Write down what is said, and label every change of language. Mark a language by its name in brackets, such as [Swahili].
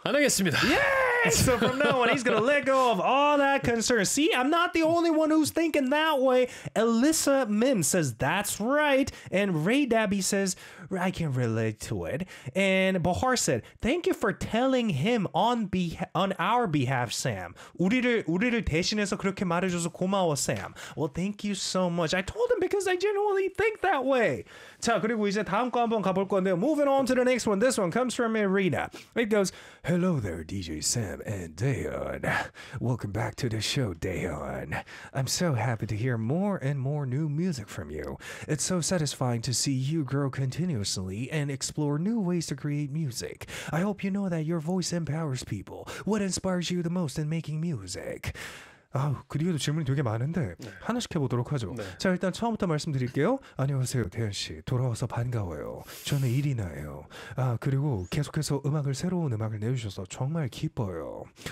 [Korean] 안 하겠습니다. [English] Yes! So from now on, he's going to let go of all that concern. See, I'm not the only one who's thinking that way. Alyssa Mim says, that's right. And Ray Dabby says, I can relate to it. And Bahar said, thank you for telling him on our behalf, Sam. [Korean] 우리를 대신해서 그렇게 말해줘서 고마워, Sam. [English] Well, thank you so much. I told him because I genuinely think that way. [Korean] 자, 그리고 이제 다음 거 한번 가볼 건데, [English] moving on to the next one. This one comes from Irina. It goes, hello there, DJ Sam and Dayon. Welcome back to the show, Dayon. I'm so happy to hear more and more new music from you. It's so satisfying to see you grow continuously and explore new ways to create music. I hope you know that your voice empowers people. What inspires you the most in making music? [Korean] 아우, 그 뒤에도 질문이 되게 많은데 네. 하나씩 해보도록 하죠. 네. 자, 일단 처음부터 말씀드릴게요. 안녕하세요, 대현 씨. 돌아와서 반가워요. 저는 이리나예요. 아, 그리고 계속해서 음악을 새로운 음악을 내주셔서 정말 기뻐요.